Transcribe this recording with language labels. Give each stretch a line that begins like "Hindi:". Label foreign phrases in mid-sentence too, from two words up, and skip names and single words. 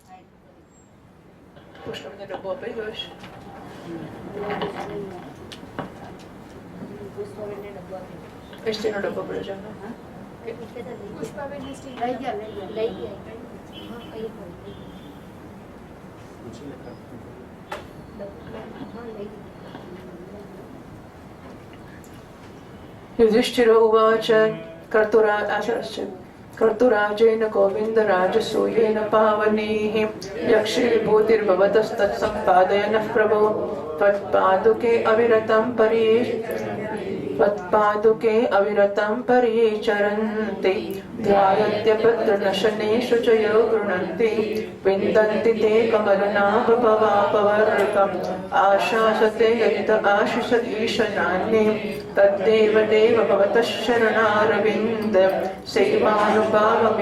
Gujarati: પુષ્પને ડબ્બો અપાઈ ગયો છે. એસટીનો ડબ્બો પડ્યો છે.
Sanskrit: युधिष्ठिर उवाच. कर्तुराजेन गोविन्दराजसूयेन पावनीः यक्षे विभूतिर्भवतस्तत्सम्पादयनः प्रभो त्वत्पादुके अविरतं परिचरन्ति ध्यायत्यभद्रनशनेषु च यो गृह्णन्ति विन्दन्ति ते कमलनाभपवापवर्गम् आशासते यदित आशिषदीशनान्ये तद्देव देव भवतः शरणारविन्द सेवानुभावमिह